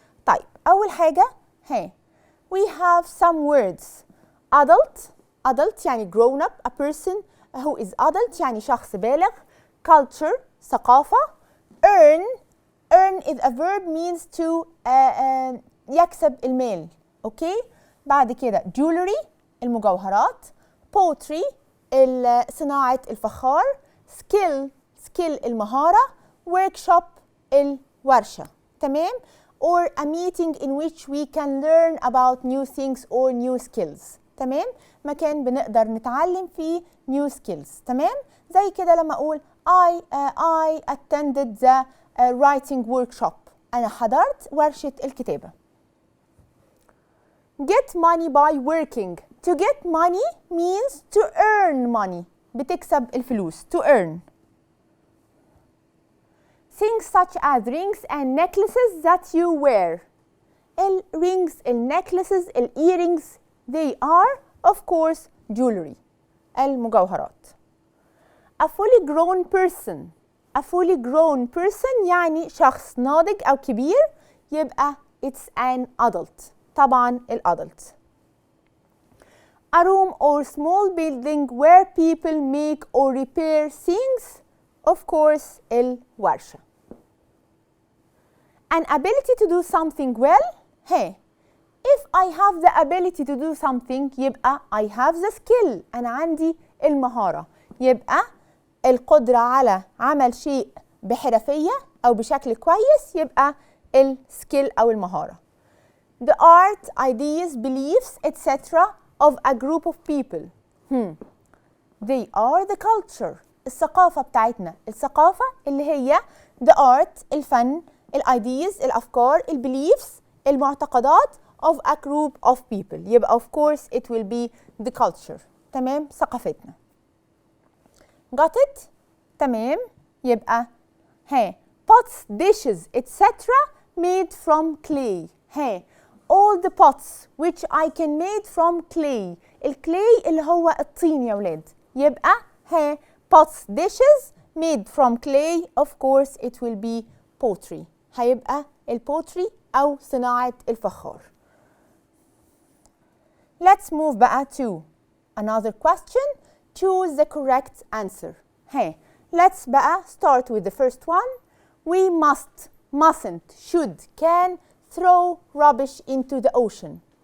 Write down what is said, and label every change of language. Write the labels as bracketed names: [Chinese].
[Arabic] طيب أول حاجة [English] we have some words. Adult يعني grown up, a person who is adult يعني [Arabic] شخص بالغ. [English] Culture ثقافة. Earn is a verb means to [Arabic] يكسب المال. اوكي بعد كده jewelry المجوهرات. Poetry صناعة الفخار. skill المهارة. workshop الورشة. تمام؟ [English] or a meeting in which we can learn about new things or new skills. [Arabic] تمام؟ مكان بنقدر نتعلم فيه [English] new skills. [Arabic] تمام؟ زي كده لما أقول [English] I attended the writing workshop. [Arabic] أنا حضرت ورشة الكتابة. [English] Get money by working. To get money means to earn money. [Arabic] بتكسب الفلوس. [English] To earn. Things such as rings and necklaces that you wear. Rings, necklaces, earrings, they are of course jewelry. المجوهرات. A fully grown person. A fully grown person [Arabic] يعني شخص ناضج أو كبير يبقى [English] it's an adult. [Arabic] طبعا الادلت. [English] A room or small building where people make or repair things. Of course الورشة. An ability to do something well. If I have the ability to do something [Arabic] يبقى [English] I have the skill. [Arabic] أنا عندي المهارة. يبقى القدرة على عمل شيء بحرفية أو بشكل كويس يبقى السكيل أو المهارة. [English] The art, ideas, beliefs, etc. of a group of people. They are the culture. [Arabic] الثقافة بتاعتنا. الثقافة اللي هي [English] the art, الفن, ideas, الأفكار, beliefs, المعتقدات of a group of people. [Arabic] يبقى [English] of course it will be the culture. [Arabic] تمام؟ ثقافتنا. [English] Got it? [Arabic] تمام؟ يبقى [English] pots, dishes, etc. made from clay. all the pots which I can made from clay. [Arabic] الكلاي اللي هو الطين يا ولاد. [English] يبقى pots, dishes made from clay. Of course it will be pottery. [Arabic] هيبقى البوتري أو صناعة الفخار. [English] Let's move [Arabic] بقى [English] to another question. Choose the correct answer. Let's [Arabic] بقى [English] start with the first one. We must, mustn't, should, can throw rubbish into the ocean.